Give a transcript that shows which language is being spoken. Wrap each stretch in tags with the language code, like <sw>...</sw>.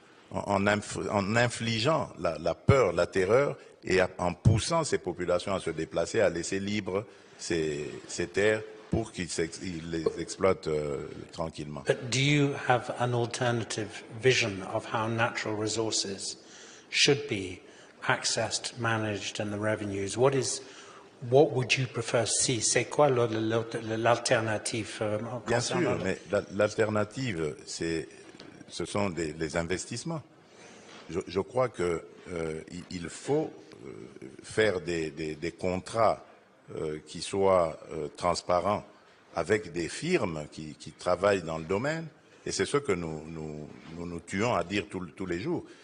<fr>en infligeant la peur, la terreur, et en poussant ces populations à se déplacer, à laisser libres ces terres pour qu'ils les exploitent tranquillement.</fr> <en>But do you have an alternative vision of how natural resources should be accessed, managed, and the revenues? What would you prefer to see?</en> <fr>C'est quoi l'alternative? Bien sûr, mais l'alternative, ce sont les investissements. Je crois qu'il faut faire des contrats qui soient transparents avec des firmes qui travaillent dans le domaine, et c'est ce que nous tuons à dire tous les jours.</fr>